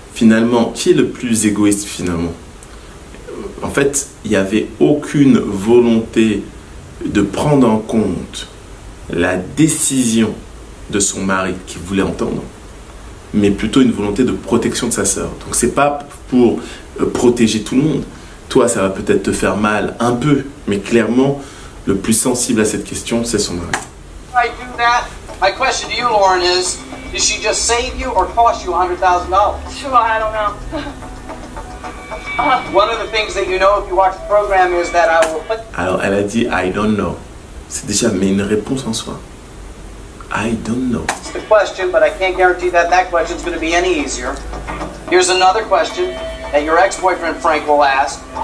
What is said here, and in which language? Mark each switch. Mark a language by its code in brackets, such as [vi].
[fr] Finalement, qui est le plus égoïste finalement? En fait, il n'y avait aucune volonté de prendre en compte la décision de son mari qui voulait entendre, mais plutôt une volonté de protection de sa sœur. Donc c'est pas pour protéger tout le monde. Toi, ça va peut-être te faire mal un peu, mais clairement, le plus sensible à cette question, c'est son mari. [en] I do that. My question to you, Lauren, is: did she just save you or cost you $100,000? Sure, I don't know. One of the things that you know if you watch the program is that I will put. [fr] Alors, elle a dit [en] I don't know. [fr] C'est déjà mais une réponse en soi. [en] I don't know. It's the question, but I can't guarantee that that question is going to be any easier. Here's another question that your ex-boyfriend Frank will ask.